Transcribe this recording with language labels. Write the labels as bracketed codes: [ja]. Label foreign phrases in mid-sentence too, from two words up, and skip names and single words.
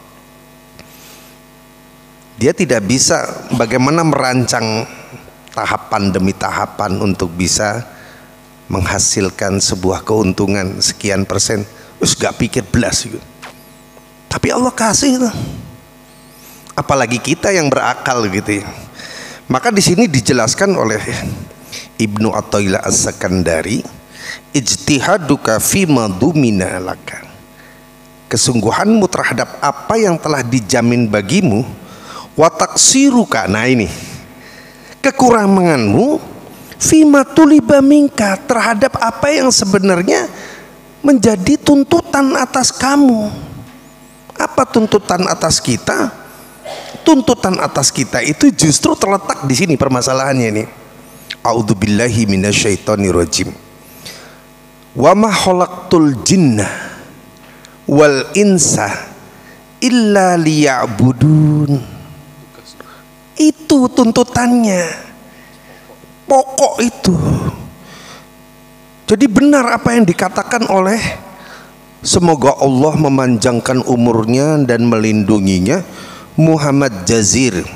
[id] Dia tidak bisa bagaimana merancang tahapan demi tahapan untuk bisa menghasilkan sebuah keuntungan sekian persen. Terus gak pikir belas gitu. Tapi Allah kasih itu. Apalagi kita yang berakal gitu ya. Maka di sini dijelaskan oleh Ibnu Athaillah As-Sakandari, [ar] اجتهادك فيما ضمن لك. [id] Kesungguhanmu terhadap apa yang telah dijamin bagimu, [ar] وتقصيرك, [id] nah ini kekuranganmu, [ar] فيما طلب منك, [id] terhadap apa yang sebenarnya menjadi tuntutan atas kamu. Apa tuntutan atas kita? Tuntutan atas kita itu justru terletak di sini permasalahannya ini. [ar] أعوذ بالله من الشيطان الرجيم. وما خلقت الجن والإنس إلا ليعبدون. [id] Itu tuntutannya, pokok itu. Jadi benar apa yang dikatakan oleh, semoga Allah memanjangkan umurnya dan melindunginya, Muhammad Jazir.